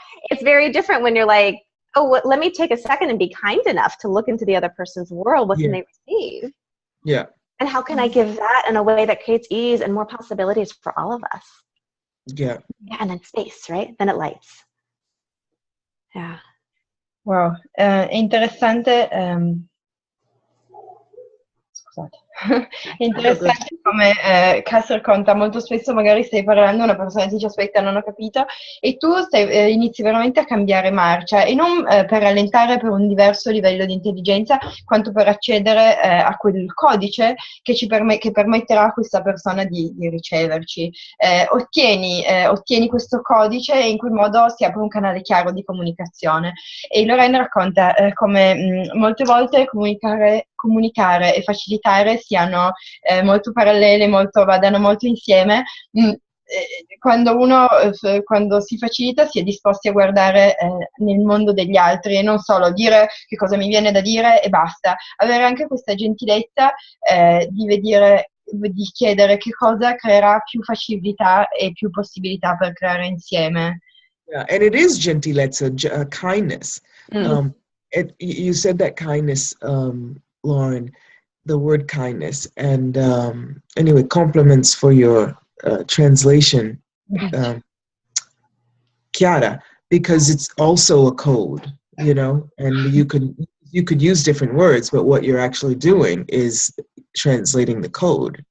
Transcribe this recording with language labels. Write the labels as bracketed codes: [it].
[en] It's very different when you're like, oh, let me take a second and be kind enough to look into the other person's world. What can they receive? Yeah. And how can I give that in a way that creates ease and more possibilities for all of us? Yeah. Yeah, and then space, right? Then it lights. Yeah. [it] Wow, è interessante. Scusate. È interessante come Cass racconta molto spesso, magari stai parlando, una persona ti dice aspetta non ho capito, e tu inizi veramente a cambiare marcia, e non per rallentare per un diverso livello di intelligenza, quanto per accedere a quel codice che permetterà a questa persona di riceverci. Ottieni questo codice e in quel modo si apre un canale chiaro di comunicazione. E Lorraine racconta come molte volte comunicare e facilitare siano molto parallele, vadano molto insieme. Quando si facilita si è disposti a guardare nel mondo degli altri e non solo dire che cosa mi viene da dire e basta. Avere anche questa gentilezza di chiedere che cosa creerà più facilità e più possibilità per creare insieme. [en] Yeah, and it is gentilezza, kindness. You said that kindness, Lauren, the word kindness, and anyway, compliments for your translation, Chiara, because it's also a code, you know, and you could use different words, but what you're actually doing is translating the code.